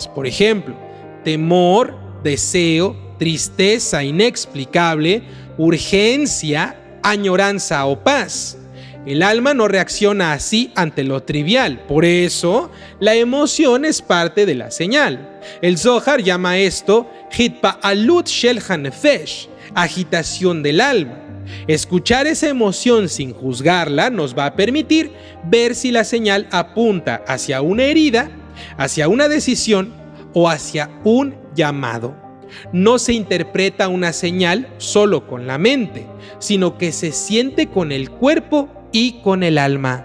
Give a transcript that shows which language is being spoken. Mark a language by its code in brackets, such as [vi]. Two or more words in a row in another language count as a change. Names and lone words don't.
[es] Por ejemplo, temor, deseo, tristeza inexplicable, urgencia, añoranza o paz. El alma no reacciona así ante lo trivial, por eso la emoción es parte de la señal. El Zohar llama esto [he] התפעלות של הנפש, [es] agitación del alma. Escuchar esa emoción sin juzgarla nos va a permitir ver si la señal apunta hacia una herida, hacia una decisión o hacia un llamado. No se interpreta una señal solo con la mente, sino que se siente con el cuerpo y con el alma.